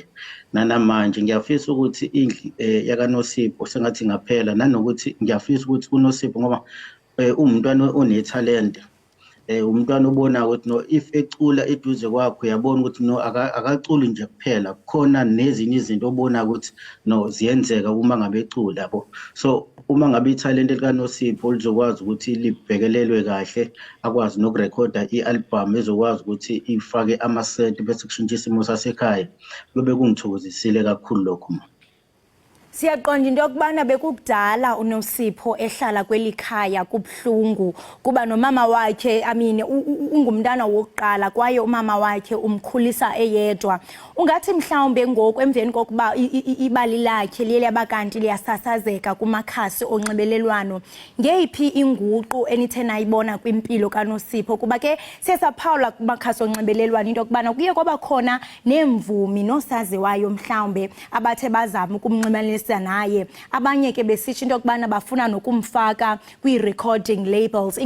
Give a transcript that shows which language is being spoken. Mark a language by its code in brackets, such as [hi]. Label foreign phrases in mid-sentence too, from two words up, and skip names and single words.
[zu] Nanamanje ngiyafisa ukuthi indlu yakaNosipho sengathi ngaphela, nanokuthi ngiyafisa ukuthi uNosipho ngoba umntwana onetalent, umntwana ubona ukuthi no if ecula eduze kwakho uyabona ukuthi no akaculi nje kuphela, khona nezinye izinto obona ukuthi no ziyenzeka uma ngabe ecula yabo. So uma ngabe italent likaNosipho lizokwazi ukuthi libhekelelwe kahle, akwazi nokurekhoda i-album ezokwazi ukuthi ifake ama-set bese kushintsha isimo sasekhaya, kube kungithokozisile kakhulu lokho. [xh] Siyaqonda into yokubana bekukudala uNosipho ehlala kwelikhaya kubhlungu kuba nomama wakhe ungumntana wokuqala kwaye umama wakhe umkhulisa eyedwa. Ungathi mhlawumbe ngoku emveni kokuba ibali lakhe liye labakanti liyasasazeka kumakhasi onxibelelwano, ngeyiphi inguqu enithe nayibona kwimpilo kaNosipho kuba ke siyasaphawula kumakhasi onxibelelwano into yokubana kuye kwaba khona nemvumi nosaziwayo mhlawumbe abathe bazama ukumnxibelanisa naye, abanye ke besitsho into yokubana bafuna nokumfaka kwi- [en] recording labels.